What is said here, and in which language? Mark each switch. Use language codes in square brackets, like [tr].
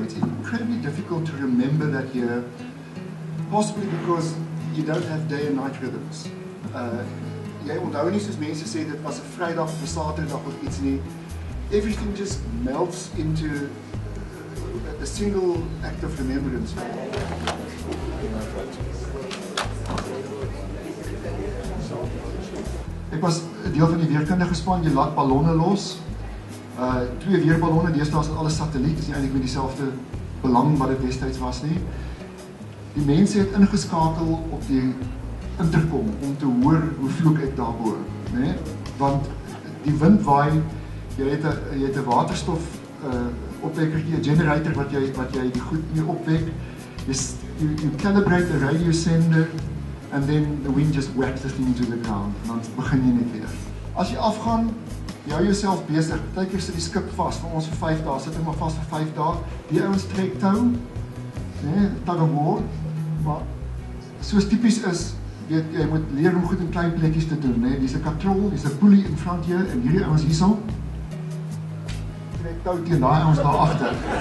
[en] It's incredibly difficult to remember that here, possibly because you don't have day and night rhythms. [af] Jy onthou nie soos mense sê dit was 'n Vrydag of 'n Saterdag of iets nie. [en] Everything just melts into a single act of remembrance. [af] Ek was 'n deel van die weerkundige span, jy laat ballonne los. 2 weerballonne, deesdae is dit alles satelliet, is nie eintlik met dieselfde belang wat dit destyds was nie. Die mense het ingeskakel op die intercom om te hoor hoe vloek ek daarbo, né? Want die wind waai, jy het 'n waterstof opwekkertjie, 'n generator wat jy die goed mee opwek. [en] You calibrate the radio sender and then the wind just whacks the thing into the ground. [af] En dan begin jy net weer. As jy afgaan, jy hou jouself besig. Partykeer sit die skip vas, vir ons vir 5 dae, sit hom maar vas vir 5 dae. Die ouens trek tou, né, [en] tug of war. [af] Maar soos tipies is, weet jy moet leer om goed in klein plekkies te doen, né? Dis 'n katrol, dis 'n [en] pulley in front [af] hier en hierdie ouens hierso trek tou teen daai ouens daar agter.